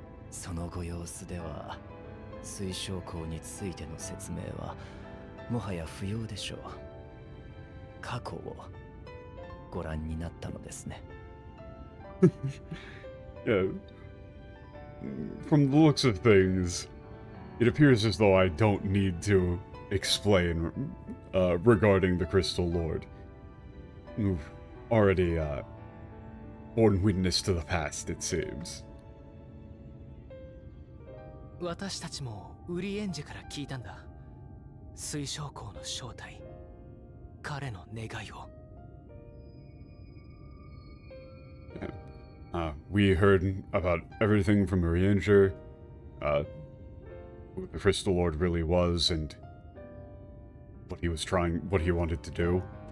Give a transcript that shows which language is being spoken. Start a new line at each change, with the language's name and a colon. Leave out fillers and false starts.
Japanese: そのご様子では、水晶港についての説明はもはや不要でしょう。過去をご覧になったのですね。
English: Yeah. From the looks of things, it appears as though I don't need to explain regarding the Crystal Lord. You've already borne witness to the past, it seems.
Japanese: 私たちもウリエンジェから聞いたんだ。水晶港の正体、彼の願いを。
English: We heard about everything from Urianger, who the Crystal Lord really was, and what he wanted to do.